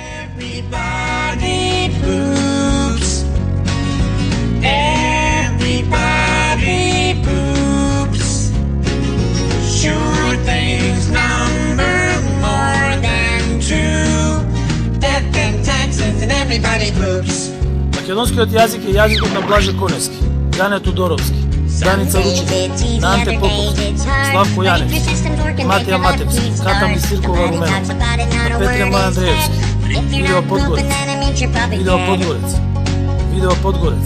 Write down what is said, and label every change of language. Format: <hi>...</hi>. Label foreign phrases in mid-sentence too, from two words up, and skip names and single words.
<en>Everybody poops. Everybody poops. Sure things number more than two. Death and taxes and everybody poops.</en> <mk>Македонскиот јазик е јазикот на Блаже Коневски, Јане Тодоровски, Даница Лучевски, на Анте Поповски, Славко Јаневски, Матија Матевски, Ката Мистиркова Руменовска, на Петре Мој Андреевски, Видео Подгорец.</mk>